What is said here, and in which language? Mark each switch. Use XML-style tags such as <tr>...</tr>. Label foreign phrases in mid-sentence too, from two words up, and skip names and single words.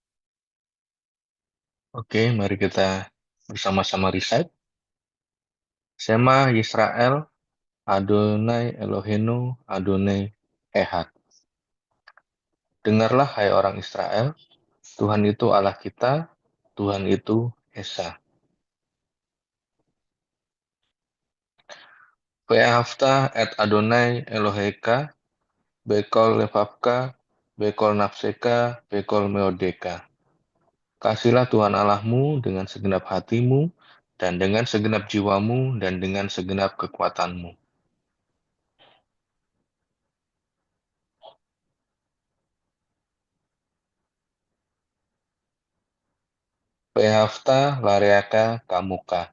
<id>Oke, mari kita bersama-sama recite.</id> <he>שמע ישראל, אדני אלהינו, אדני אחד.</he> <id>Dengarlah hai orang Israel, Tuhan itu Allah kita, Tuhan itu Esa.</id> <he>ואהבת את אדני אלהיך, בכל לבבך, בכל נפשך, בכל מאדך.</he> <id>Kasihlah Tuhan Allahmu dengan segenap hatimu, dan dengan segenap jiwamu, dan dengan segenap kekuatanmu.</id> <he>ואהבת לרעך כמוך.</he>